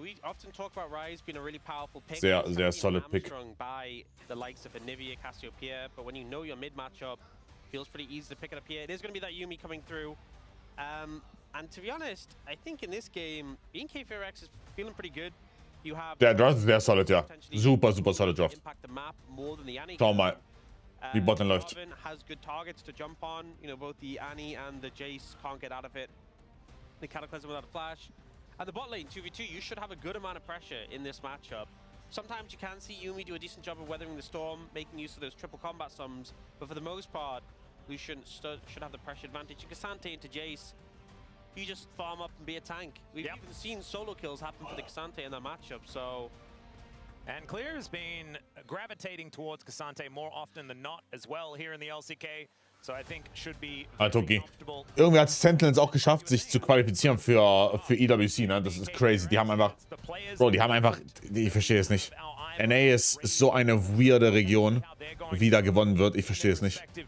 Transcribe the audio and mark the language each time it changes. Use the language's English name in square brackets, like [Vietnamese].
[English] We often talk about Rise being a really powerful pick. [German] Sehr solid pick. [English] By the likes of Anivia, Cassiopeia, but when you know your mid matchup, feels pretty easy to pick it up here. It is going to be that Yuumi coming through. And to be honest, I think in this game, BNK FearX is feeling pretty good. You have [German] Der Draft ist sehr solid, ja. [English] Super solid Draft. Impact the map more than the Annie. [German] Schau mal, wie Botlane läuft. [English] Jarvan has good targets to jump on. You know, both the Annie and the Jace can't get out of it. The Cataclysm without a flash. At the bot lane, 2v2, you should have a good amount of pressure in this matchup. Sometimes you can see Yuumi do a decent job of weathering the storm, making use of those triple combat sums, but for the most part, Lucian should have the pressure advantage. Cassante into Jace, you just farm up and be a tank. We've even seen solo kills happen for the Cassante in that matchup, so... And Clear has been gravitating towards Cassante more often than not as well here in the LCK. So I think should be Okay. [German] Irgendwie hat Sentinels auch geschafft, sich zu qualifizieren für EWC, ne? Das ist crazy. Die haben einfach... Bro, die haben einfach... Ich verstehe es nicht. NA ist so eine weirde Region, wie da gewonnen wird. Ich verstehe es nicht.